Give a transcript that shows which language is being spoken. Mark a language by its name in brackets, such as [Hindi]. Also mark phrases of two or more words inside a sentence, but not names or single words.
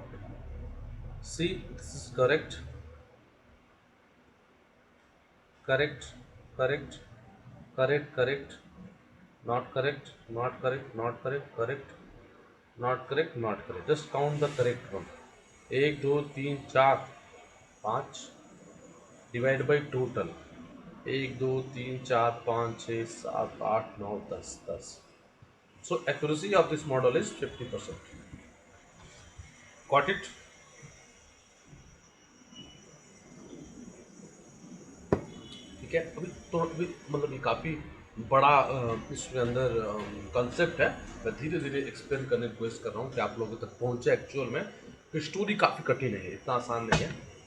[English] See, this is correct, correct, correct, correct, correct, not correct, not correct, not correct, correct, not correct, not correct. Just count the correct one. [Hindi] एक दो तीन चार पाँच, [English] divide by total, [Hindi] एक दो तीन चार पाँच छः सात आठ नौ दस दस. [English] So accuracy of this model is 50%. Got it? [Hindi] ठीक है. अभी मतलब ये काफ़ी बड़ा इसके अंदर कंसेप्ट है. मैं धीरे धीरे एक्सप्लेन करने की कोशिश कर रहा हूँ कि आप लोगों तक पहुँचे एक्चुअल में. तो स्टोरी काफ़ी कठिन है, इतना आसान नहीं है.